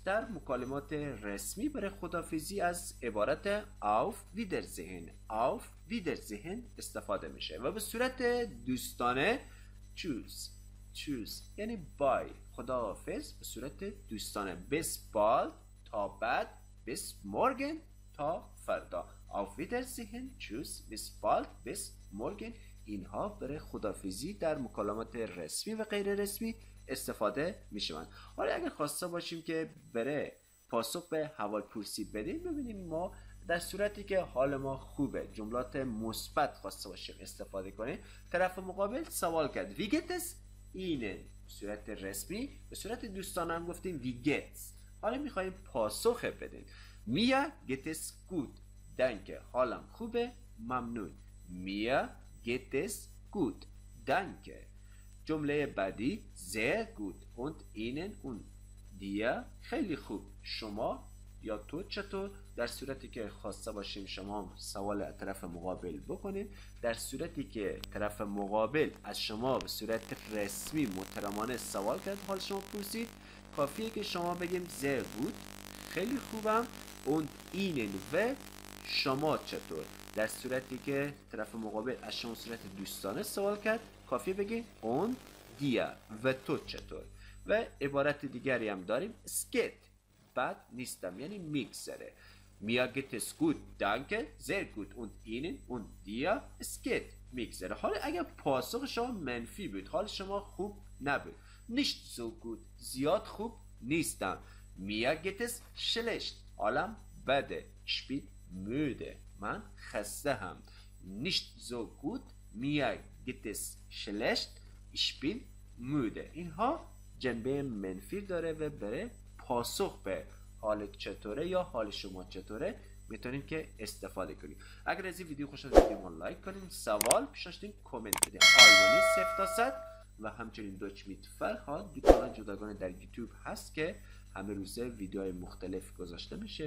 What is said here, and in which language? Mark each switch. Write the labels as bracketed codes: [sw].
[fa] در مکالمات رسمی برای خداحافظی از عبارت [de] auf Wiedersehen، auf Wiedersehen [fa] استفاده میشه و به صورت دوستانه [de] tschüss، tschüss [fa] یعنی بای، خدا حافظ به صورت دوستانه. [de] bis bald [fa] تا بعد، [de] bis morgen [fa] تا فردا. [de] auf Wiedersehen، tschüss، bis bald، bis morgen. [fa] اینها برای خداحافظی در مکالمات رسمی و غیر رسمی استفاده میشوند. حالا اگر خواسته باشیم که برای پاسخ به حوالپرسی بدیم، ببینیم ما در صورتی که حال ما خوبه، جملات مثبت خواسته باشیم استفاده کنیم، طرف مقابل سوال کرد [de] wie geht es Ihnen، [fa] به صورت رسمی. به صورت دوستانه هم گفتیم [de] wie geht's. [fa] حالا میخوایم پاسخ بدیم. [de] mir geht es gut، danke [fa] حالم خوبه ممنون. [de] mir geht es gut، danke. [fa] جمله بعدی [de] sehr gut und Ihnen und dir [fa] خیلی خوب، شما یا تو چطور؟ در صورتی که خواسته باشیم شما سوال طرف مقابل بکنید. در صورتی که طرف مقابل از شما به صورت رسمی محترمانه سوال کرد، حال شما پرسید، کافیه که شما بگیم [de] sehr gut [fa] خیلی خوبم [de] und Ihnen [fa] و شما چطور. در صورتی که طرف مقابل از شما صورت دوستانه سوال کرد، کافیه بگیم اون دیا و تو چطور. و عبارت دیگری هم داریم اسکت، بد نیستم یعنی میگذره. [de] mir geht es gut danke sehr gut und Ihnen und dir es geht [fa] میگذره. حالا اگر پاسخ شما منفی بود، حال شما خوب نبود، [de] nicht so gut [fa] زیاد خوب نیستم. [de] mir geht es schlecht [fa] حالم بده. [de] ich bin müde [fa] من خسته هم. [de] nicht so gut mir geht es schlecht ich bin müde. [fa] اینها جنبه منفی داره و برای پاسخ به حال چطوره یا حال شما چطوره میتونیم که استفاده کنیم. اگر از این ویدیو خوش آمد ویدیو لایک کنیم، سوال پیش داشتین کامنت بدین. آلمانی 0 تا 100 و همچنین دوچ میت فرهاد دو کانال جداگانه در یوتیوب هست که همه روزه ویدیوهای مختلف گذاشته میشه.